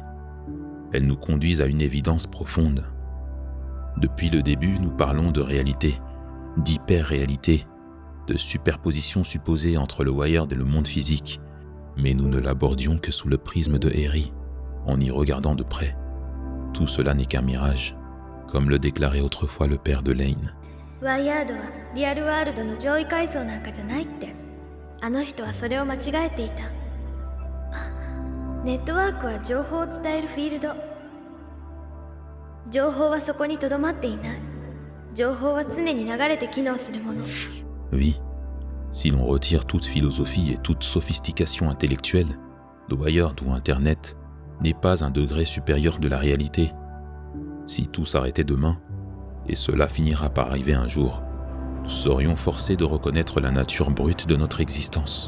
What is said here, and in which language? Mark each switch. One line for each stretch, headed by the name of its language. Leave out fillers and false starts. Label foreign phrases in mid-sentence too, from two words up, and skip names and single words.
French: Elles nous conduisent à une évidence profonde. Depuis le début, nous parlons de réalité, d'hyper-réalité, de superposition supposée entre le Wired et le monde physique, mais nous ne l'abordions que sous le prisme de Eri, en y regardant de près. Tout cela n'est qu'un mirage, comme le déclarait autrefois le père de Lane.
Japanese: Wired はリアルワールドの上位階層なんかじゃないって。あの人はそれを間違えていた。ネットワークは情報を伝えるフィールド。情報はそこにとどまっていない。情報は常に流れて機能するもの。
French: Oui, si l'on retire toute philosophie et toute sophistication intellectuelle, le Wired ou Internet n'est pas un degré supérieur de la réalité. Si tout s'arrêtait demain, et cela finira par arriver un jour, nous serions forcés de reconnaître la nature brute de notre existence.